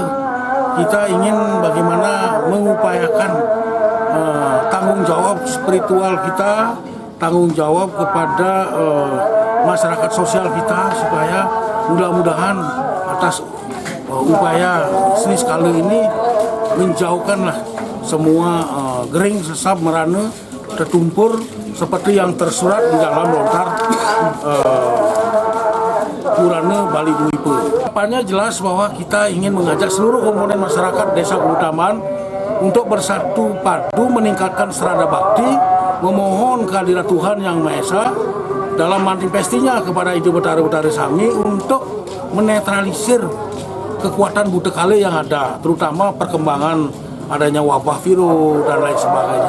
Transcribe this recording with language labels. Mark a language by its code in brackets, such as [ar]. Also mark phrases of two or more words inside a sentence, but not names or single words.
[id] Kita ingin bagaimana mengupayakan tanggung jawab spiritual kita, tanggung jawab kepada masyarakat sosial kita supaya mudah-mudahan atas upaya niskala ini menjauhkanlah semua gering, sesap, merana, tertumpur seperti yang tersurat di dalam lontar Purana Bali Dwipa. Harapannya jelas bahwa kita ingin mengajak seluruh komponen masyarakat Desa Kubu Tambahan untuk bersatu padu meningkatkan serada bakti, memohon kehadirat Tuhan Yang Maha Esa dalam manifestinya kepada Ibu Betara Sami untuk menetralisir kekuatan buta kali yang ada, terutama perkembangan adanya wabah virus dan lain sebagainya.